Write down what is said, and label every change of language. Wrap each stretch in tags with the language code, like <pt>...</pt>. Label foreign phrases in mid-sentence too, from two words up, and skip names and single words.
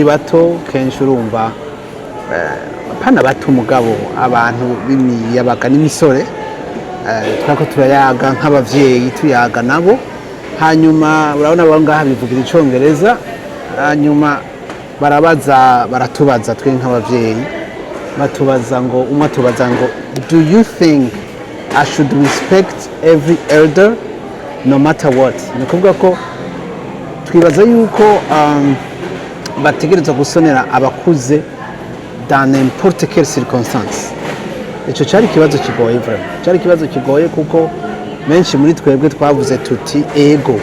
<rn>bato kenshi urumva pana bato umugabo abantu b'imiyabaga n'imisore twako turayaga nk'abavyeyi tuyaga nabo hanyuma urabona abo ngaha bivugira icongereza hanyuma baratubaza twe nk'abavyeyi batubaza ngo atubaza ngo</rn> <en>do you think I should respect every elder no matter what?</en> <rn>Ni kuvuga ko twibaza yuko bategerezwa gusonera abakuze</rn> <fr>dans n'importe quelle circonstance.</fr> <rn>Ico cyari kibazo kigoye vraiment. Cyari kibazo kigoye kuko menshi muri twebwe twavuze tuti ego.</rn>